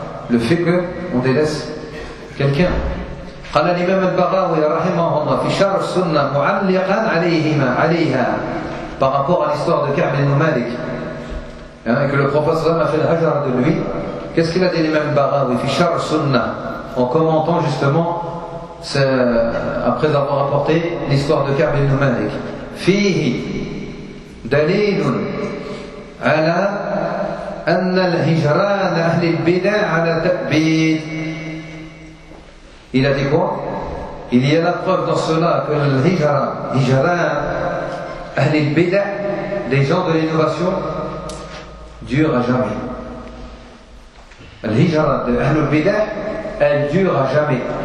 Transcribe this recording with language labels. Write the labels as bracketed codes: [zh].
[fr] Le fait qu'on délaisse quelqu'un. قال l'imam al-Baghawi, rahimahullah, [ar] fi shar sunnah, mu'alliqan alayha, [fr] par rapport à l'histoire de Ka'b ibn Malik, et que le prophète a fait le hajar de lui, qu'est-ce qu'il a dit l'imam al-Baghawi, fi shar sunnah, en commentant justement, c'est après avoir apporté l'histoire de Ka'b ibn Malik. [ar] فيه دليل على أن الهجران أهل البدع على تأبيد. [fr] Il a dit quoi? Il y a la preuve dans cela que [ar] الهجران أهل البدع, [fr] les gens de l'innovation, dure à jamais. [ar] الهجران أهل البدع, [fr] elle dure à jamais.